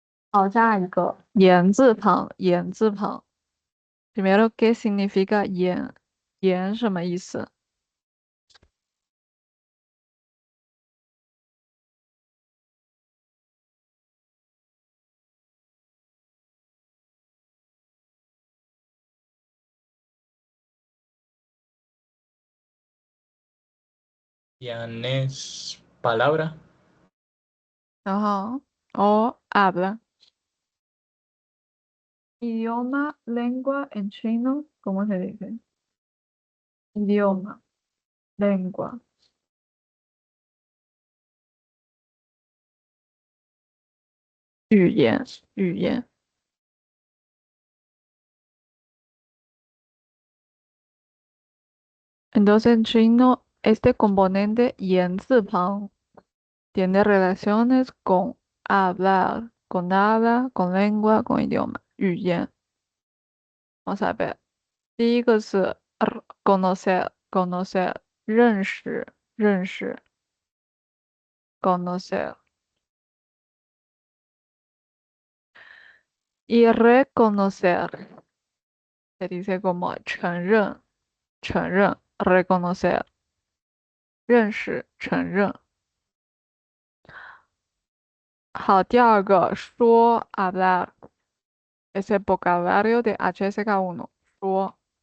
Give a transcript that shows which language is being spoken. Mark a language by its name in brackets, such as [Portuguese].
[Chinese] 好，下一个言字旁，言字旁。 [Spanish] Primero, ¿qué significa 言？ [Chinese] 言什么意思？ [Spanish] yan es palabra. 然后 o habla. Idioma, lengua en chino, ¿cómo se dice? Idioma, lengua. [Chinese] 语言，语言。 [Spanish] Entonces en chino, este componente 言字旁 tiene relaciones con hablar, con habla, con lengua, con idioma, 语言。 vamos a ver，第一个是 conocer，认识，认识， conocer。 y reconocer se dice como 承认，承认， reconocer，认识，承认。好，第二个说 hablar es el vocabulario de HSK1，说。